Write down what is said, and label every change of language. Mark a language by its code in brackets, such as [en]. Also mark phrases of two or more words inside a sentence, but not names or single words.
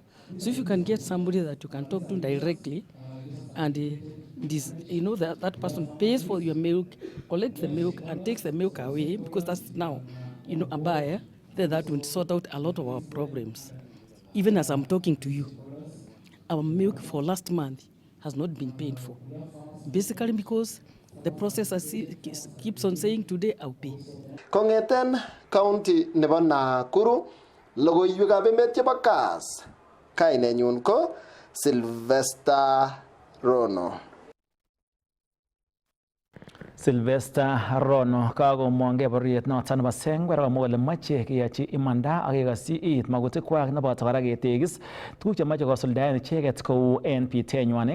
[en] So if you can get somebody that you can talk to directly, and that person pays for your milk, collects the milk, and takes the milk away, because that's now, a buyer, then that will sort out a lot of our problems. Even as I'm talking to you, our milk for last month has not been paid for. Basically because the processor keeps on saying today I'll pay. [kln] Kongeten county nebo Nakuru, logoiywekab emet chebo Kass, kainenyun ko Sylvester Rono. Sylvester Rono kakomwongei boriet noton nebo Sengwer akomwa kole moche keyochi imanda ak kekosyi it makutikwak neboto kora ketekis tuguk chemoche kosuldaen icheket kou en bitenywan.